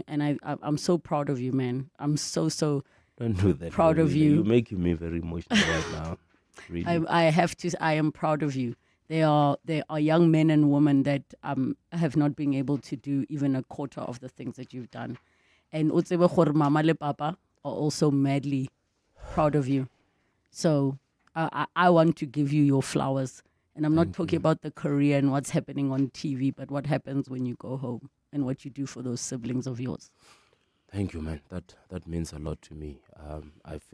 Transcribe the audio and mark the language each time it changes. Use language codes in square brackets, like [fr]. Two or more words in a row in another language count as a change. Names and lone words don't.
[en] And I'm so proud of you, man. I'm so Don't do that, proud of you. You're making me very emotional right now. Really. I am proud of you. There are young men and women that have not been able to do even a quarter of the things that you've done. And [st] utsebe gore mama le papa [en] are also madly proud of you. So I want to give you your flowers. And I'm not talking about the career and what's happening on TV, but what happens when you go home and what you do for those siblings of yours. Thank you, man. That means a lot to me.